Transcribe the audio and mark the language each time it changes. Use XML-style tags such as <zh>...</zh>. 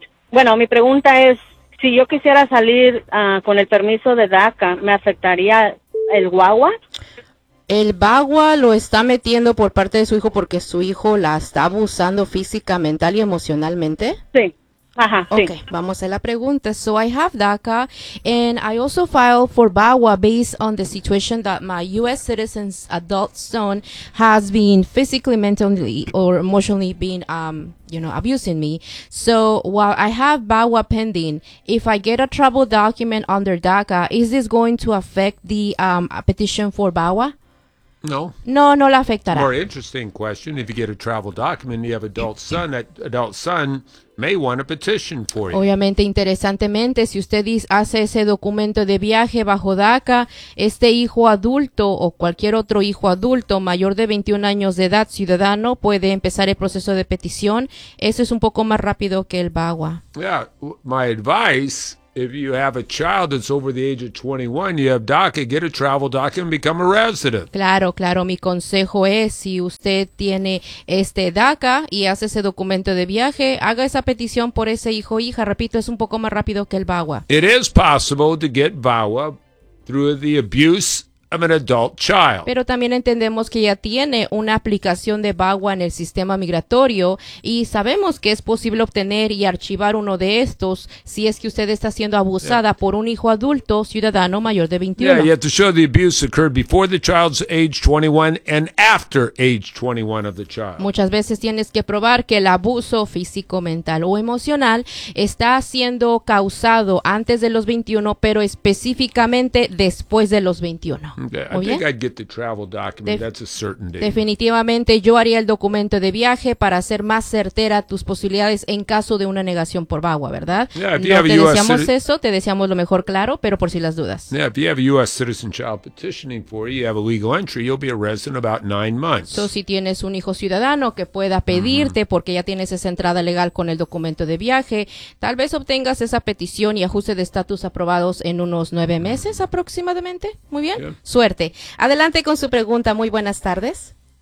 <es>Bueno, mi pregunta es, si yo quisiera salir con el permiso de DACA, ¿me afectaría el guagua? El bagua lo está metiendo por parte de su hijo porque su hijo la está abusando física, mental y emocionalmente. Sí. Ajá, okay, sí. Vamos a la pregunta.</es> <en>So I have DACA and I also filed for BAWA based on the situation that my U.S. citizen's adult son has been physically, mentally, or emotionally been, you know, abusing me. So while I have BAWA pending, if I get a travel document under DACA, is this going to affect the petition for BAWA? No.</en> <es>No, no la afectará.</es> <en>More interesting question, if you get a travel document, you have adult son, that adult son may want a petition for you.</en> <es>Obviamente, interesantemente, si usted hace ese documento de viaje bajo DACA, este hijo adulto o cualquier otro hijo adulto mayor de 21 años de edad, ciudadano, puede empezar el proceso de petición. Eso es un poco más rápido que el BAWA.</es> <en>Yeah, my advice, if you have a child that's over the age of 21, you have DACA, get a travel document and become a resident.</en> <es>Claro, claro. Mi consejo es, si usted tiene este DACA y hace ese documento de viaje, haga esa petición por ese hijo o hija. Repito, es un poco más rápido que el BAWA.</es> <en>It is possible to get BAWA through the abuse of an adult child.</en> <es>Pero también entendemos que ya tiene una aplicación de BAWA en el sistema migratorio y sabemos que es posible obtener y archivar uno de estos si es que usted está siendo abusada por un hijo adulto ciudadano mayor de 21.</es> <en>Yeah, you have to show the abuse occurred before the child's age 21 and after age 21 of the child.</en> <es>Muchas veces tienes que probar que el abuso físico, mental o emocional está siendo causado antes de los 21, pero específicamente después de los 21.</es> <en>Okay, I think I'd get the travel document. That's a certainty.</en> <es>Definitivamente yo haría el documento de viaje para hacer más certera tus posibilidades en caso de una negación por BAWA, ¿verdad? Te deseamos lo mejor, claro, pero por si las dudas.</es> <en>Yeah, if you have a U.S. citizen child petitioning for you, you have a legal entry, you'll be a resident about 9 months.</en> <es>So, si tienes un hijo ciudadano que pueda pedirte porque ya tienes esa entrada legal con el documento de viaje, tal vez obtengas esa petición y ajuste de estatus aprobados en unos 9 meses aproximadamente. Muy bien. Suerte. Adelante con su pregunta. Muy buenas tardes.</es>